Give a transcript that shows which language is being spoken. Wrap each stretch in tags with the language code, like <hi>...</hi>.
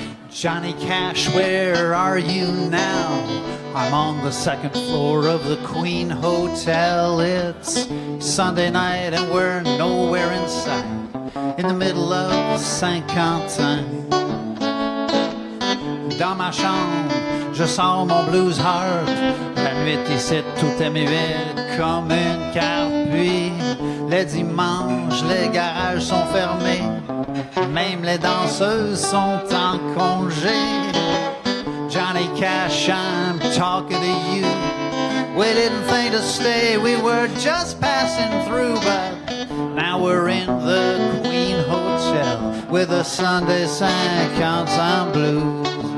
<en>Johnny Cash, where are you now? I'm on the second floor of the Queen Hotel. It's Sunday night and we're nowhere in sight, in the middle of Sainte-Catherine.</en> <fr>Dans ma chambre, je sors mon</fr> <en>blues heart.</en> <fr>La nuit ici, tout est muet comme une carte. Puis, les dimanches, les garages sont fermés. Même les danseuses sont en congé.</fr> <en>Johnny Cash, I'm talking to you. We didn't think to stay, we were just passing through. But now we're in the Queen Hotel with the Sunday Sainte-Catherine blues.</en>